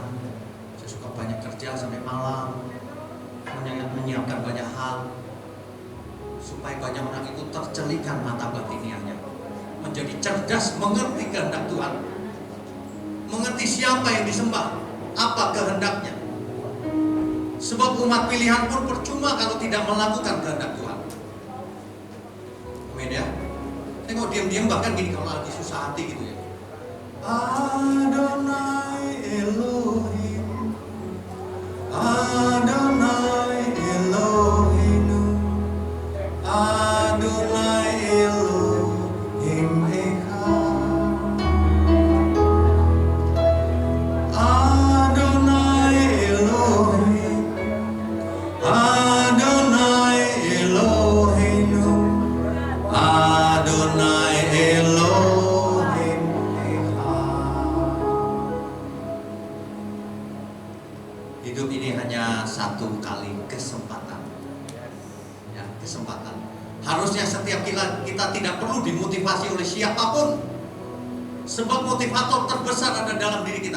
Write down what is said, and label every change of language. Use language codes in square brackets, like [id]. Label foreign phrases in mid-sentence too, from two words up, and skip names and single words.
[id] Saya suka banyak kerja sampai malam, menyiapkan banyak hal, supaya banyak orang itu tercelikan mata batiniahnya, menjadi cerdas, mengerti kehendak Tuhan, mengerti siapa yang disembah, apa kehendaknya. Sebab umat pilihan pun percuma kalau tidak melakukan kehendak Tuhan. Amin ya. Tengok diam-diam bahkan gini kalau lagi susah hati gitu ya. [he] אדוני אלוהים, אדוני אלוהים, אדוני אלוהים אחד, אדוני אלוהים, אדוני אלוהים, אדוני אלוהים אחד. [id] Hidup ini hanya satu kali kesempatan. Ya, kesempatan. Harusnya setiap kita tidak perlu dimotivasi oleh siapapun. Sebab motivator terbesar ada dalam diri kita.